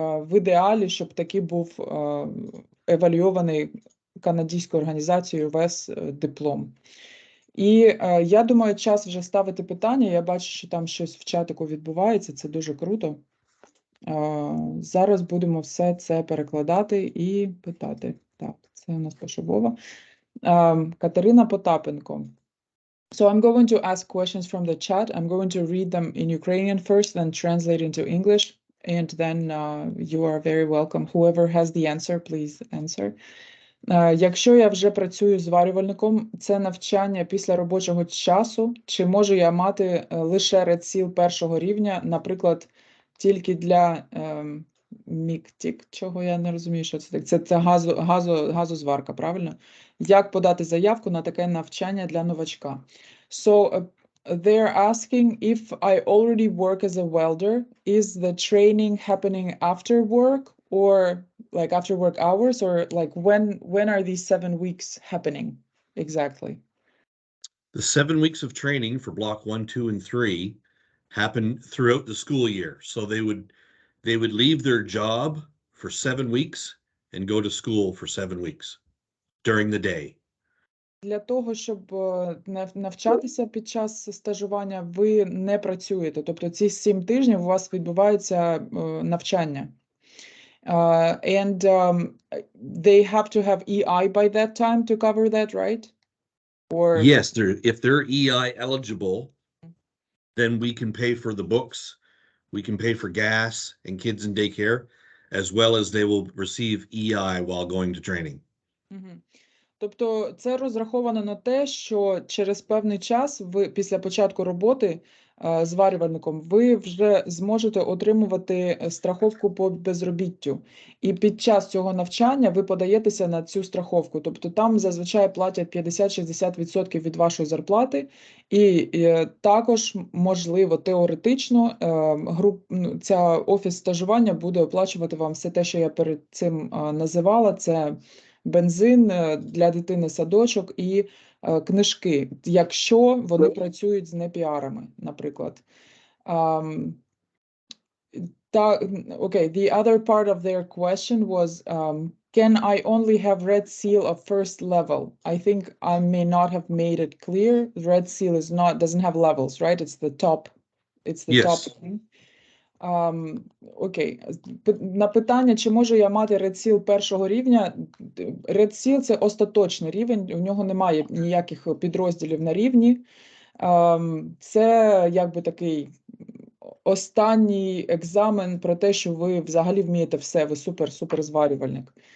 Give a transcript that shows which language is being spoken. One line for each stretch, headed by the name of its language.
Ukrainian: В ідеалі, щоб такий був евалюйований канадською організацією ВЕС диплом. І я думаю, час вже ставити питання. Я бачу, що там щось в чатику відбувається, це дуже круто. Зараз будемо все це перекладати і питати. Так, це у нас Пашовова. Катерина Потапенко.
English: So I'm going to ask questions from the chat. I'm going to read them in Ukrainian first, then translate into English, and then you are very welcome. Whoever has the answer, please answer.
Ukrainian: Якщо я вже працюю зварювальником, це навчання після робочого часу, чи можу я мати лише редсіл першого рівня, наприклад, тільки для міктік, чого я не розумію, що це таке. Це газозварка, правильно? Як подати заявку на таке навчання для новачка?
English: So, they're asking if I already work as a welder, is the training happening after work or like after work hours, or like when are these 7 weeks happening exactly? The 7 weeks of training for block 1, 2, and 3 happen throughout the school year. So they would leave their job for 7 weeks and go to school for 7 weeks during the day.
Ukrainian: Для того, щоб навчатися під час стажування, ви не працюєте. Тобто ці 7 тижнів у вас відбувається навчання.
English: And they have to have EI by that time to cover that, right? Or Yes, if they're EI eligible, then we can pay for the books, we can pay for gas and kids in daycare, as well as they will receive EI while going to training.
Ukrainian: Тобто це розраховано на те, що через певний час ви після початку роботи зварювальником ви вже зможете отримувати страховку по безробіттю. І під час цього навчання ви подаєтеся на цю страховку. Тобто там зазвичай платять 50-60% від вашої зарплати. І також, можливо, теоретично ця офіс стажування буде оплачувати вам все те, що я перед цим називала. Це бензин для дитини, садочок і книжки, якщо вони працюють з непіарами, наприклад.
English: Okay, the other part of their question was, can I only have Red Seal of first level? I think I may not have made it clear. Red Seal doesn't have levels, right? It's the top. It's the top thing.
Ukrainian: Окей. На питання, чи можу я мати Red Seal першого рівня. Red Seal – це остаточний рівень, у нього немає ніяких підрозділів на рівні. Це якби такий останній екзамен про те, що ви взагалі вмієте все, ви супер зварювальник.